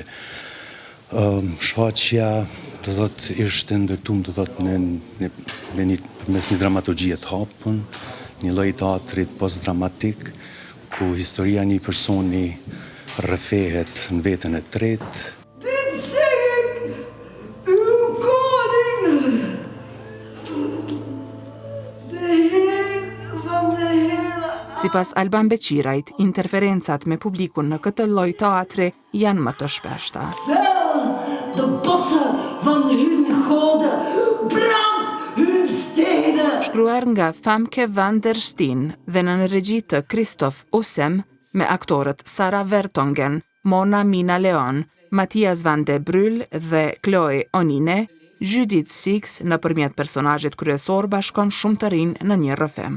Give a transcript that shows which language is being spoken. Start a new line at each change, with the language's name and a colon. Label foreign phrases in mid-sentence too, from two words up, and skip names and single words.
Albanian: Shfaqja do të thotë ishte ndërtuar do të thotë përmes një dramaturgjie të hapur, një lloj teatrit postdramatik, ku historia një personi rrëfehet në veten e tretë.
Dutch: Dit zeg ik, uw koning, de Heer van de hele.
Albanian: Sipas Alban Beqirajt, interferencat me publikun në këtë lloj teatri janë më të shpeshta.
Dutch: De bossen van hun goden, brand hun steden.
Albanian: Shkruar nga Famke van der Steen dhe në regji të Christoph Ussem, me aktorët Sara Vertongen, Mona Mina Leon, Mathias van de Bryl dhe Chloé Onine, Judith Six nëpërmjet personazhit kryesor bashkon shumë të rinj në një rrëfim.